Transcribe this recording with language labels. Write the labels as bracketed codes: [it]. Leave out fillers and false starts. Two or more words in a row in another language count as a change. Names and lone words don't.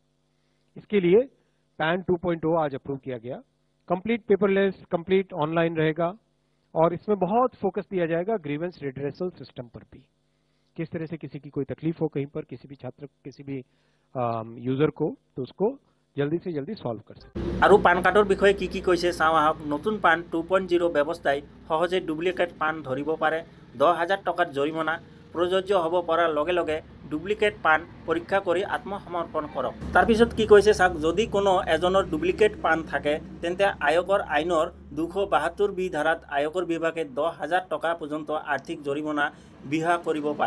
[hi] इसके लिए पैन 2.0 आज अप्रूव किया गया। [en] complete paperless, complete online [hi] रहेगा और इसमें बहुत फोकस दिया जाएगा [en] grievance redressal system [hi] पर भी। किस तरह से किसी की कोई तकलीफ हो कहीं पर, किसी भी छात्र, किसी भी यूजर को, तो उसको जल्दी से जल्दी सॉल्व कर सकते। [as] আৰু পান কাৰ্ডৰ বিষয়ে কি কি কৈছে চাওঁ আহক। নতুন পান 2.0 ব্যৱস্থাই সহজে ডুপ্লিকেট পান ধৰিব পাৰে। 10,000 টকাৰ জৰিমনা প্ৰযোজ্য হ'ব পৰাৰ লগে লগে ডুপ্লিকেট পান পৰীক্ষা কৰি আত্মসমৰ্পণ কৰক। তাৰপিছত কি কৈছে চাওক, যদি কোনো এজনৰ ডুপ্লিকেট পান থাকে তেন্তে আয়কৰ আইনৰ 272 বি ধাৰাত আয়কৰ বিভাগে 10,000 টকা পৰ্যন্ত আৰ্থিক জৰিমনা বিহা কৰিব পাৰে।